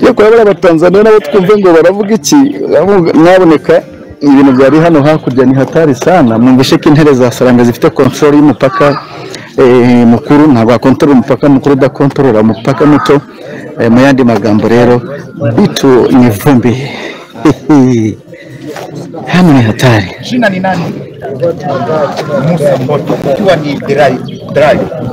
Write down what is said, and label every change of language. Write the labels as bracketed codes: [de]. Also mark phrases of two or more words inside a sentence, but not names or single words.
[rw] yo kurabara abatanzaniya nabo twumve ngo baravuga iki mwaboneka ibintu byari hano hakurya [sw] ni hatari sana [rw] mwumvishe ko intare za Saranga zifite control y'umupaka mukuru ntabwo akontorora umupaka mukuru udakontorora umupaka muto mu yandi magambo rero bitu [sw] ni vumbi hano ni hatari. Jina ni nani? Musa Mboto, ikiwa ni drive.